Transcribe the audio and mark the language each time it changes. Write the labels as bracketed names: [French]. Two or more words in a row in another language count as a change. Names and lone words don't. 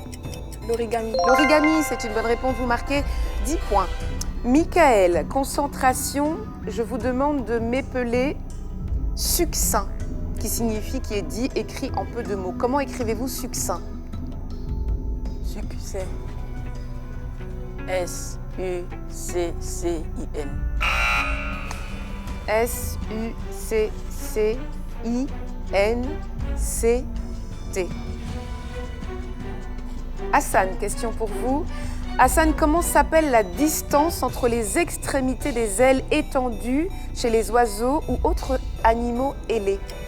[French] L'origami, c'est une bonne réponse. Vous marquez 10 points. Michael, concentration, je vous demande de m'épeler succinct, qui signifie qui est dit, écrit en peu de mots. Comment écrivez-vous succinct? Succès. S-U-C-C-I-N. S-U-C-C-I-N-C-T. Hassan, question pour vous. Hassan, comment s'appelle la distance entre les extrémités des ailes étendues chez les oiseaux ou autres animaux ailés?